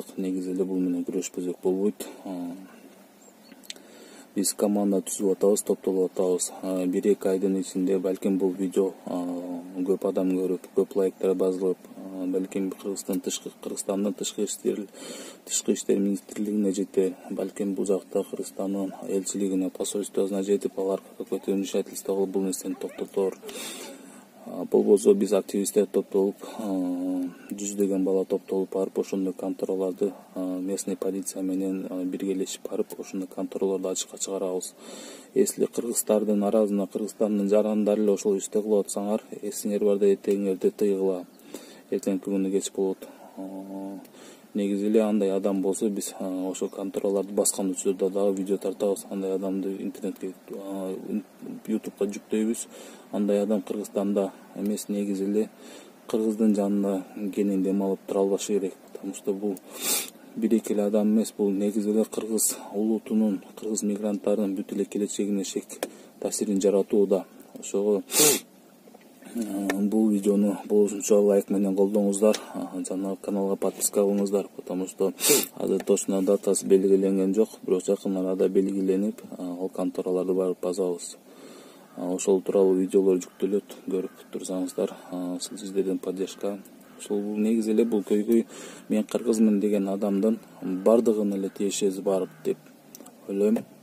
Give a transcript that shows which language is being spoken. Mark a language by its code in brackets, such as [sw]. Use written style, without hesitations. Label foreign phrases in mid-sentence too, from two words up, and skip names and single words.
[ky] Негизи эле бул менен күрөшпөзөк болбойт. Биз команда түзүп атабыз, топтолуп атабыз. 1-2 айдын ичинде балким бул видео көп адам көрүп, көп лайктар басылып, балким Кыргызстандын тышкы иштер министрлигине жетер, балким бул жакта Кыргызстандын элчилигине, посольствосуна жетип, алар [ru] какое-то вмешательство [ky] кылып бул нерсени токтотор. Болбосо биз активисттер топтолуп, жүздөгөн бала топтолуп барып, ошондой контораларды местный полиция менен биргелешип барып, ошондой контораларды ачыкка чыгарабыз. Если кыргыздардын аразына Кыргызстандын жарандары эле ошол ишти кылып атсаңар, эсиңер барда эртеңерде тыйгыла. Эртеңки күнү кеч болот. Негизи эле андай адам болсо биз ошол контораларды баскан учурда дагы видео тартабыз. Андай адамды интернетке, ютубка жүктөйбүз. Андай адам Кыргызстанда эмес, негизи эле кыргыздын жанында кенен дем алып тура албашы керек. [ru] Потому что [ky] бул бир-эки эле адам эмес, бул негизи эле кыргыз улутунун, кыргыз мигранттарынын бүт эле келечегине шек таасирин жаратууда. Ошого бул видеону болушунча лайк менен колдоңуздар, жана каналга подписка кылыңыздар, [ru] потому что [ky] азыр точно датасы белгиленген жок, бирок жакын арада белгиленип, ал контораларды барып базабыз. Ошол тууралуу видеолор жүктөлөт, көрүп турсаңыздар, сиздерден поддержка. Ошол бул негизи эле бул көйгөй мен кыргызмын деген адамдын бардыгына эле тиешеси бар деп ойлойм.